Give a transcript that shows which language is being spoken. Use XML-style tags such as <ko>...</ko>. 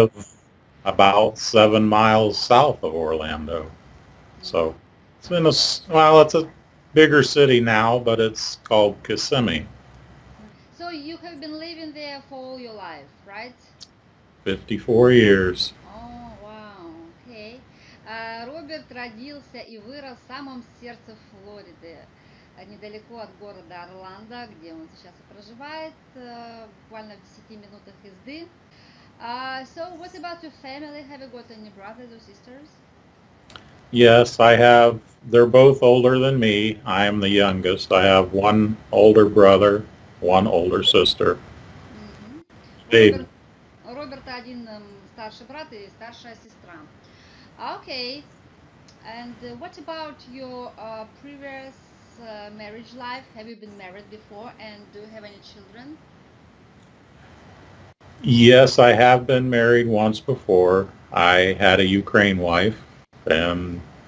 <en>live about 7 miles south of Orlando. So it's it's a bigger city now, but it's called Kissimmee. So you have been living there for all your life, right? 54 years.</en> <ru>О, вау, окей. Роберт родился и вырос в самом сердце Флориды, недалеко от города Орландо, где он сейчас и проживает, буквально в 10 минутах езды.</ru> <en>So what about your family? Have you got any brothers or sisters? Yes, I have. They're both older than me. I am the youngest. I have one older brother, one older sister. Мгм. Baby.</en> <ru>У Роберта один старший брат и старшая сестра.</ru> <en>Okay. And what about your previous marriage life? Have you been married before and do you have any children? Yes, I have been married once before. I had a Ukraine wife, and</en>